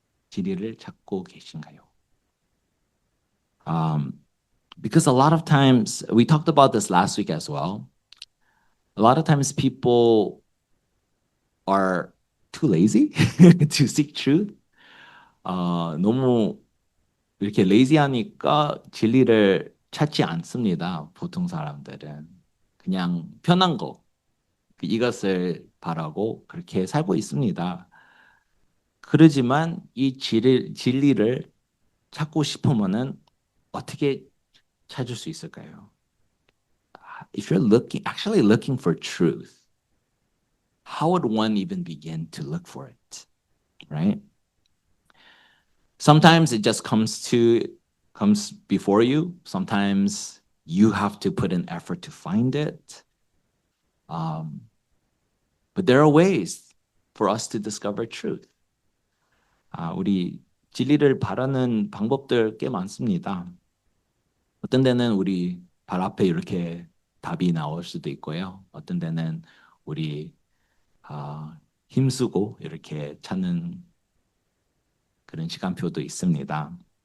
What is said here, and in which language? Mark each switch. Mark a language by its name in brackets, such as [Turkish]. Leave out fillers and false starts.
[Korean] 진리를 찾고 계신가요? [English] Because a lot of times, we talked about this last week as well. A lot of times people are too lazy to seek truth. [Korean] 너무 이렇게 레이지하니까 진리를 찾지 않습니다. 보통 사람들은 그냥 편한 거 이것을 바라고 그렇게 살고 있습니다. 그러지만 이 진리를 찾고 싶으면은 어떻게 찾을 수 있을까요? [English] If you're actually looking for truth, how would one even begin to look for it, right? Sometimes it just comes before you. Sometimes you have to put an effort to find it. But there are ways for us to discover truth. [Korean] 우리 진리를 바라는 방법들 꽤 많습니다. 어떤 데는 우리 발 앞에 이렇게 답이 나올 수도 있고요. 어떤 데는 우리 힘쓰고 이렇게 찾는 그런 시간표도 있습니다.